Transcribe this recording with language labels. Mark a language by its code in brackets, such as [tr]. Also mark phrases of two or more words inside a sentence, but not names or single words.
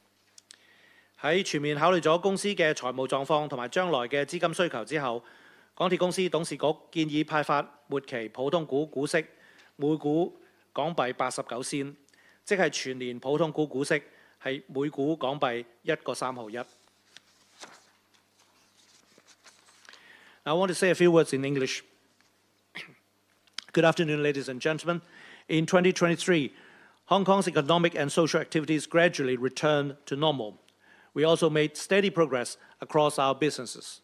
[yue] 喺全面考慮咗公司嘅財務狀況同埋將來嘅資金需求之後，港鐵公司董事局建議派發末期普通股股息每股港幣89仙，即係全年普通股股息係每股港幣1.3毫 1。 [en] I want to say a few words in English. Good afternoon, ladies and gentlemen. In 2023, Hong Kong's economic and social activities gradually returned to normal. We also made steady progress across our businesses.